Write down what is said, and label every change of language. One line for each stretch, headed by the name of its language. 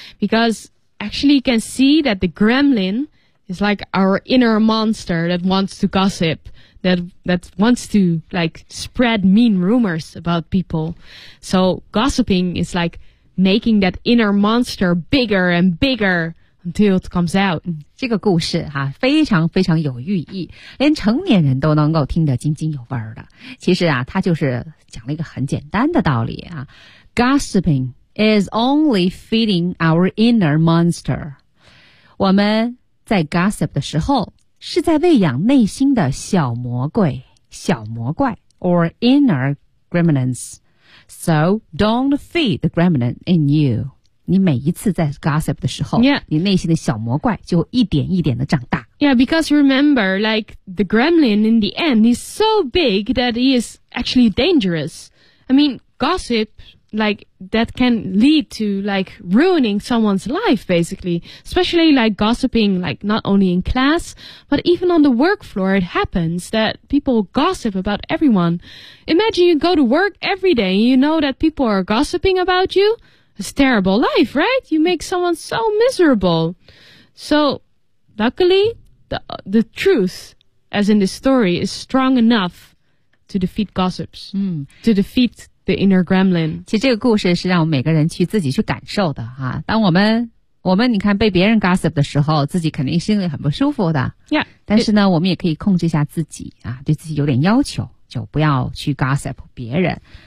English: Because actually you can see that the gremlin is like our inner monster that wants to gossip, that wants to like spread mean rumors about people. So gossiping is like making that inner monster bigger and bigger. Until it comes out.
Chinese: 这个故事哈、啊、非常非常有寓意，连成年人都能够听得津津有味的。其实啊，它就是讲了一个很简单的道理啊。
English: Gossiping is only feeding our inner monster.
Chinese: 我们在 gossip 的时候是在喂养内心的小魔怪
English: or inner gremlins. So don't feed the gremlin in you.
Chinese: 你每一次在 gossip 的时候、
English: yeah.
Chinese: 你内心的小魔怪就一点一点的长大。
English: Yeah, because remember, like, the gremlin in the end is so big that he is actually dangerous. I mean, gossip, like, that can lead to, like, ruining someone's life, basically. Especially, like, gossiping, like, not only in class, but even on the work floor, it happens that people gossip about everyone. Imagine you go to work every day and you know that people are gossiping about you,It's a terrible life, right? You make someone so miserable. So, luckily, the truth, as in this story, is strong enough to defeat gossips,、嗯、 to defeat the inner gremlin.
Chinese: 其实这个故事是让我们每个人去自己去感受的啊。当我们你看被别人 gossip 的时候，自己肯定心里很不舒服的。
English: Yeah.
Chinese: 但是呢，我们也可以控制一下自己啊，对自己有点要求，就不要去 gossip 别人。